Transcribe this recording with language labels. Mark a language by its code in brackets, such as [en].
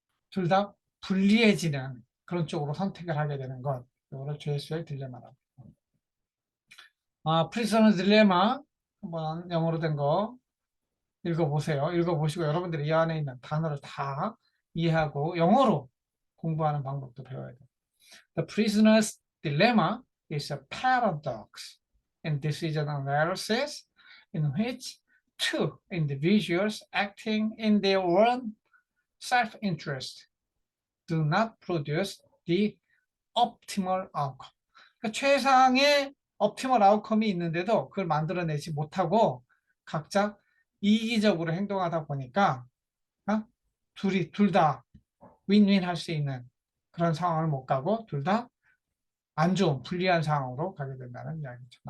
[ko] 둘 다 불리해지는 그런 쪽으로 선택을 하게 되는 것. 이거를 죄수의 딜레마라고. 프리저너 딜레마 한번 영어로 된 거 읽어보세요. 읽어보시고 여러분들이 이 안에 있는 단어를 다 이해하고 영어로 공부하는 방법도 배워야 돼요. [en] The prisoner's dilemma is a paradox in decision analysis in which two individuals acting in their own self-interest do not produce the optimal outcome. [ko] 그러니까 최상의 optimal outcome이 있는데도 그걸 만들어내지 못하고 각자 이기적으로 행동하다 보니까 둘 다 윈윈 할 수 있는 그런 상황을 못 가고 둘 다 안 좋은 불리한 상황으로 가게 된다는 이야기죠.